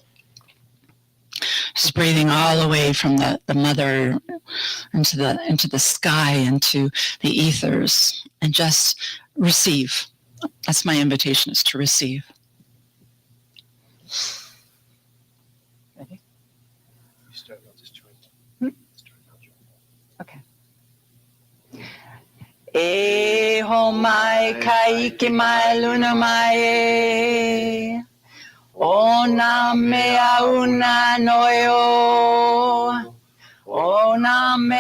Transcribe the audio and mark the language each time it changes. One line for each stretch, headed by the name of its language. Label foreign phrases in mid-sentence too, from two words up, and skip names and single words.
English: Just breathing all the way from the mother into the sky, into the ethers, and just receive. That's my invitation, is to receive. Ready? You start, I'll just join. Okay.
Hawaiian: E ho mai kaiki mai luna mai o na mea una noio o na